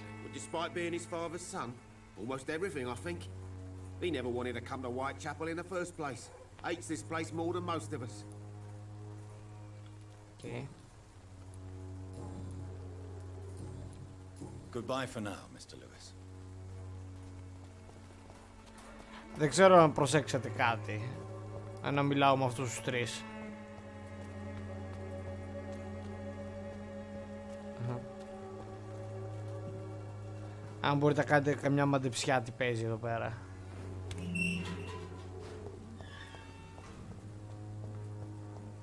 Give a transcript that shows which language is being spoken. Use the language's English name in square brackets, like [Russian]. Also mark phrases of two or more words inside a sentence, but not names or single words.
[English] Well, despite being his father's son, almost everything, I think. He never wanted to come to Whitechapel in the first place. Hates this place more than most of us. Okay. Goodbye for now, Mr. Lewis. [Greek] Δεν ξέρω αν προσέξατε κάτι. Αν μιλάω με αυτούς τους τρεις. Αν μπορείτε να κάνετε καμιά μαντεψιά τι παίζει εδώ πέρα.